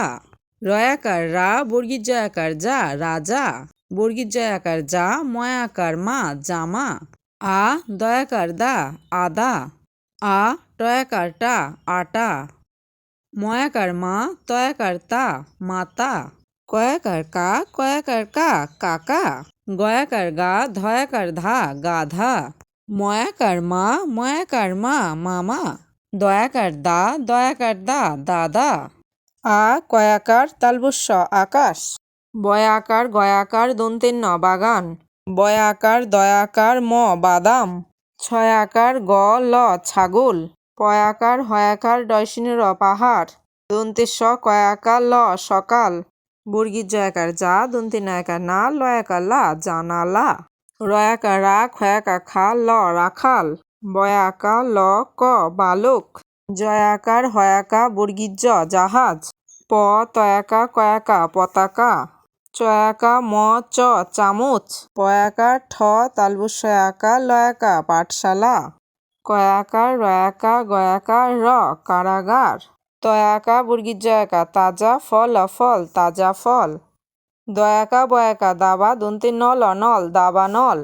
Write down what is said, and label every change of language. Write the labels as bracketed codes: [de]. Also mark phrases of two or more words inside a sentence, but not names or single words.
[bn] রয়াকার রা বর্গীর জয়াকার যা রাজা। বর্গীর জয়াকার যা ময়াকার মা জামা। আ দয়াকার দা আদা। আ টয়াকার টা আটা। ময়াকার মা তয়াকার তা মাতা। কয়াকার কা কয়াকার কা কাকা। গয়াকার গা ধয়াকার ধা গাধা। ময়াকার মা ময়াকার মা মামা। দয়াকার দা দয়াকার দা দাদা। আ কয়াকার তালবস্য আকাশ। বয়াকার গয়াকার দন্তের ন বাগান। বয়াকার দয়াকার ম বাদাম। ছয়াকার গ ল ছাগল। পয়াকার হয়াকার ডয়সিনের পাহাড়। দন্তের স কয়াকার ল সকাল। বর্গীর জয়াকার যা দন্তের নয়াকার না লয়াকার লা জানালা। রয়াকার রা খয়াকার খা ল রাখাল। বয়াকা ল ক বালক। জয়াকার হয়াকা বর্গীর জ জাহাজ। প তয়াকা কয়াকা পতাকা। চয়াকা ম চ চামচ। পয়াকার ঠ তালবস্যয় আকার লয়াকা পাঠশালা। কয়াকার রয়াকা গয়াকার র কারাগার। তয়াকা বর্গীর জয়াকা তাজা ফল ফল তাজা ফল। দয়াকা বয়াকা দাবা দন্তের নল নল দাবানল।